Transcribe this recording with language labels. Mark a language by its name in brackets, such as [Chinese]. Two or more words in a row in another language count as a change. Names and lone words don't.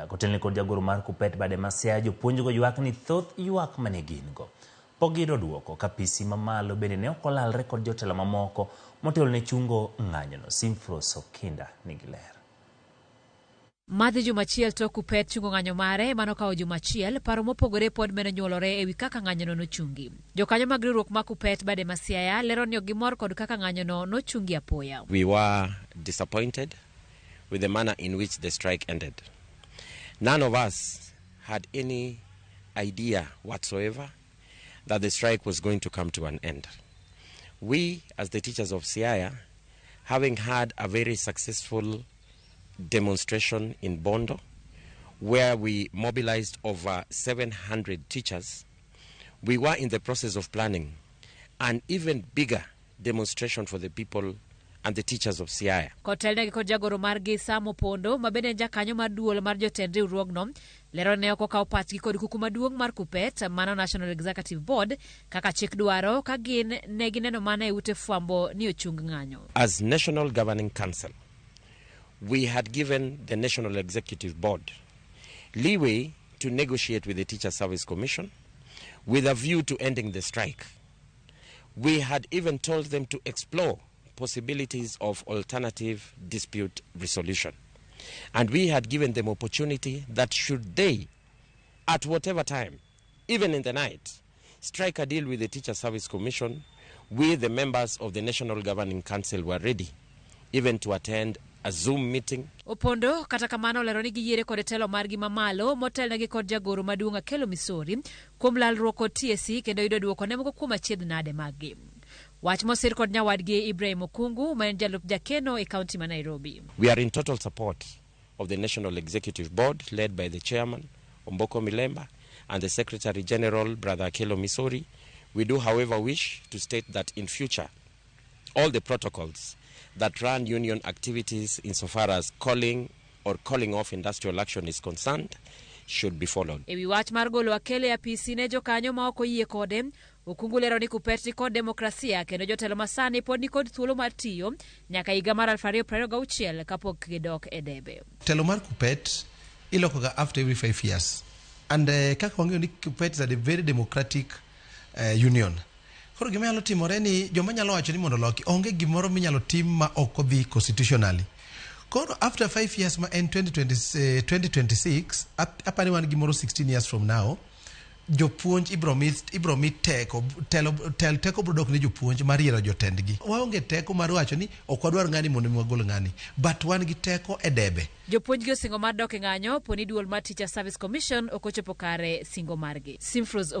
[Luo (Kenya and Tanzania)] Kotelne kod jagoro mar KUPPET bade Masiaya jopuonj go ywak ni thoth ywak mane gin go pok giyudo duoko ka PC mamalo bende ne ok olalre kod jotelo mamoko motelo ne chungo ng'anyono. Simfros Okinda nigi ler. Madhi jumachiel to KUPPET chungo ng'anyo mare manokawo jumachiel paro mopogore pod meno nyuolore ewi kaka ng'anyono nochungi. Jokanyo mag riwruok ma KUPPET bade Masiaya lero ni ok gimor kod kaka ng'anyono nochungi apoya. [English] We were disappointed with the manner in which the strike ended. None of us had any idea whatsoever that the strike was going to come to an end. We, as the teachers of Siaya, having had a very successful demonstration in Bondo, where we mobilized over 700 teachers, we were in the process of planning an even bigger demonstration for the people and the teachers of Siaya. [Luo (Kenya and Tanzania)] Kotelne kod jagoro mar Gisa Mopondo mabende jakanyo mar duol mar jotend riwruogno lero ne ok okawo pachgi kod kuku maduong' mar KUPPET mano National Executive Board kaka chik dwaro ka gin ne gineno mana e ute fwambo ni ochung ng'anyo. [English] As National Governing Council, we had given the National Executive Board leeway to negotiate with the Teacher Service Commission with a view to ending the strike. We had even told them to explore possibilities of alternative dispute resolution. And we had given them opportunity that should they, at whatever time, even in the night, strike a deal with the Teacher Service Commission, we, the members of the National Governing Council, were ready even to attend a Zoom meeting. [Luo (Kenya and Tanzania)] Opondo kata kamano lero ni giyiere kod telo margi mamalo motelnegi kod jagoro maduong' Akello Misori kuom lalruok kod TSC kendo yudo duoko ne moko kuom achiedh nade maggi. Wach mosir kod nyawadgi Okungu ma en Jalup jakeno e kaunti ma Nairobi. [English] We are in total support of the National Executive Board led by the Chairman, Omboko Milemba, and the Secretary General, Brother Akello Misori. We do, however, wish to state that in future, all the protocols that run union activities insofar as calling off industrial action is concerned should be followed. [Luo (Kenya and Tanzania)] Ewi wach mar golo Akello ya PC ne jokanyo ma ok oyie kode, Okungu lero ni KUPPET ni kod demokrasia kendo jotelo masani pod ni kod thuolo mar tiyo nyaka higa mar 2026 kapok gidok e debe. Telo mar KUPPET ilokoga [English] after every 5 years. And [Luo (Kenya and Tanzania)] kaka wang'eyo ni [English] KUPPET is a very democratic union. [Luo (Kenya and Tanzania)] Koro gima nyalo timore ni joma nyalo wacho ni mondo loki onge gimoro minyalo tim ma ok odhi constitutionally. Koro [English] after 5 years [Luo (Kenya and Tanzania)] ma en 2026 apani wan gimoro [English] 16 years from now, [Luo (Kenya and Tanzania)] jopuonj ibro mit teko teko brodok ne jopuonj mar yiero jotendgi. Waonge teko mar wacho ni ok wadwar ng'ani mondo wagol ng'ani, but wan gi teko e debe. Jopuonj gi osingo mar dok e ng'anyo poni duol mar Teacher Service Commission ok ochopo kare singo margi.